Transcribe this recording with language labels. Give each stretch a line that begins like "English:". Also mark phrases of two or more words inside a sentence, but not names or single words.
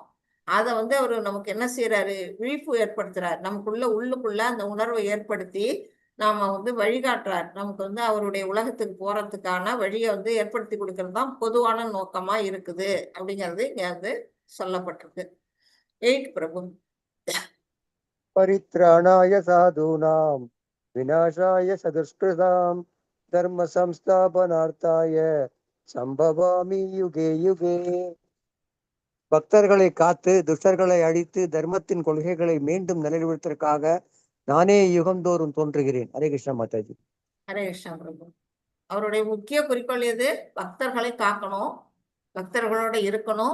Tamil: அதை வந்து அவரு நமக்கு என்ன செய்யறாரு? விழிப்பு ஏற்படுத்துறாரு. நமக்குள்ள உள்ளுக்குள்ள அந்த உணர்வை ஏற்படுத்தி நாம வந்து வழிகாட்டுறார். நமக்கு வந்து அவருடைய உலகத்துக்கு போறதுக்கான வழியை வந்து ஏற்படுத்தி கொடுக்கறது தான் பொதுவான நோக்கமா இருக்குது அப்படிங்கிறது இங்க வந்து சொல்லப்பட்டிருக்கு. 8 பிரபு.
Sanskrit: परित्राणाय साधूनां विनाशाय सदुष्कृतां धर्म संस्थापनार्थाय संभवामि युगे युगे.
Tamil: பக்தர்களை காத்து துஷ்டர்களை அழித்து தர்மத்தின் கொள்கைகளை மீண்டும் நிலைநிறுத்துவதற்காக நானே யுகந்தோறும் தோன்றுகிறேன். ஹரே கிருஷ்ணா மாதாஜி. ஹரே கிருஷ்ணா பிரபு. அவருடைய முக்கிய குறிக்கோள் எது? பக்தர்களை காக்கணும், பக்தர்களோட இருக்கணும்.